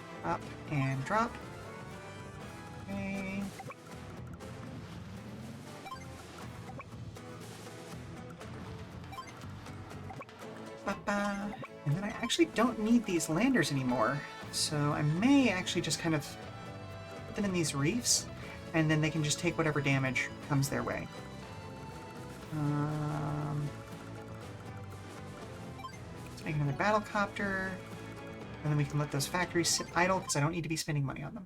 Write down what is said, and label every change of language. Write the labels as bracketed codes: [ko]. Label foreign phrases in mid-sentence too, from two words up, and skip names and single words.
[en] up and drop. Okay. Ba-ba. And then I actually don't need these landers anymore, so I may actually just kind of put them in these reefs, and then they can just take whatever damage comes their way. Let's make another battle copter, and then we can let those factories sit idle because I don't need to be spending money on them.